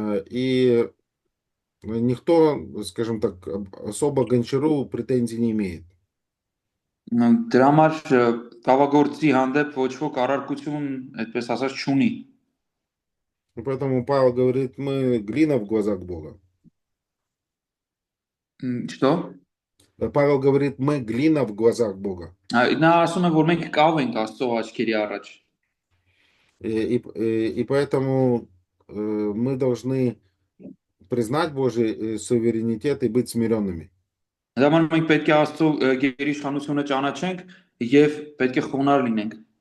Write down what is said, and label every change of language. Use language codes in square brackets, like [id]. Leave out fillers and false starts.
[ru] И никто, скажем так, особо гончару претензий не имеет. [hy] Դրա համար կավագործի հանդեպ ոչ ոք առարկություն, այդպես ասած, չունի։ [ru] Поэтому Павел говорит, мы глина в глазах Бога. Что? Павел говорит, мы глина в глазах Бога. [hy] Նա ասում է, որ մենք կավ ենք Աստծո աչքերի առաջ։ [ru] И поэтому мы должны признать Божий суверенитет и быть смиренными. [hy] Դա համար մենք պետք է Աստծո գերիշխանությունը ճանաչենք եւ պետք է խոնարհ լինենք։